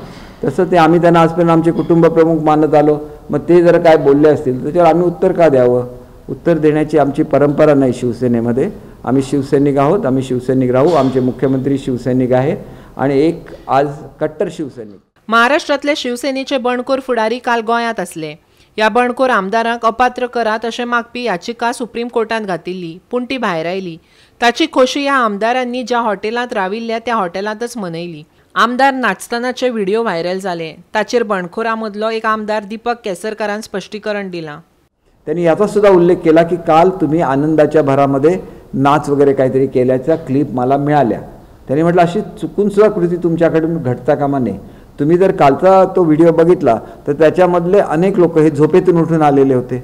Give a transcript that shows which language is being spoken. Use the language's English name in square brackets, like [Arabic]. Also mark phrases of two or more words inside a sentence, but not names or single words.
[Marathi] तसं ते आम्ही त्यांना आजपर्यंत आमचे कुटुंब प्रमुख मानत आलो, मग ते जर काय बोलले असतील त्याच्यावर आम्ही उत्तर का द्यावं? उत्तर देण्याची आमची परंपरा नाही शिवसेनेमध्ये। आम्ही शिवसैनिक आहोत, आम्ही शिवसैनिक राहू। आमचे मुख्यमंत्री शिवसैनिक आहे आणि एक आज कट्टर शिवसैनिक। [Konkani] महाराष्ट्रातले शिवसेनेचे बंडखोर फुडारी काल गोंयांत असले। ह्या बंडखोर आमदारांक अपात्र करात अशें मागपी याचिका सुप्रीम कोर्टात घातिल्ली, पूण ती भायर आयली। ताची खोशी ह्या आमदारांनी ज्या हॉटेलांत राविल्ल्या त्या हॉटेलांतच मनयली। आमदार नाचतनाचे व्हिडिओ व्हायरल जाले। ताचेर बंडखोरां मदलो एक आमदार दीपक केसरकारान स्पश्टीकरण दिलां। [Marathi] त्यांनी याचा सुद्धा उल्लेख केला की काल तुम्ही आनंदाच्या भरामध्ये नाच वगैरे काहीतरी केल्याच्या क्लिप मला मिळाल्या। त्यांनी म्हटलं अशी चुकून सुद्धा कृती तुमच्याकडून घडता कामा नये। तुम्ही जर कालचा तो व्हिडिओ बघितला तर त्याच्यामधले अनेक लोक हे झोपेतून उठून आलेले होते।